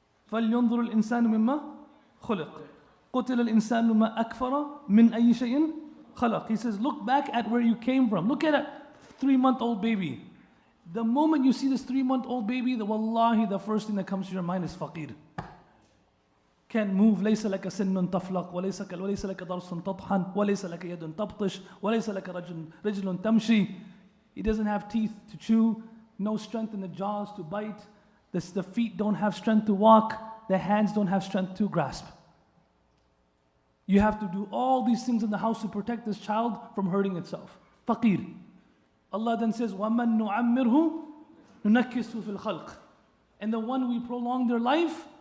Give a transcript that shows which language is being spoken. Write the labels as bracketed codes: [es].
[ar] فَلْيُنظُرُ الْإِنسَانُ مِمَّا خُلِقْ قُتِلَ الْإِنسَانُ مَا أَكْفَرَ مِنْ أَيِّ شَيْءٍ خَلَقْ. [en] He says, look back at where you came from. Look at a 3-month-old baby. The moment you see this 3-month-old baby, wallahi, the first thing that comes to your mind is faqir. Can't move. [ar] ليس لك سن تفلق وليس لك ضرس تطحن وليس لك يد تبطش وليس لك رجل تمشي. [en] He doesn't have teeth to chew, no strength in the jaws to bite. The feet don't have strength to walk. The hands don't have strength to grasp. You have to do all these things in the house to protect this child from hurting itself. Faqir. Allah then says, [ar] وَمَن نُعَمِّرْهُ نُنَكِّسُ فِي الْخَلْقِ. [en] And the one we prolong their life,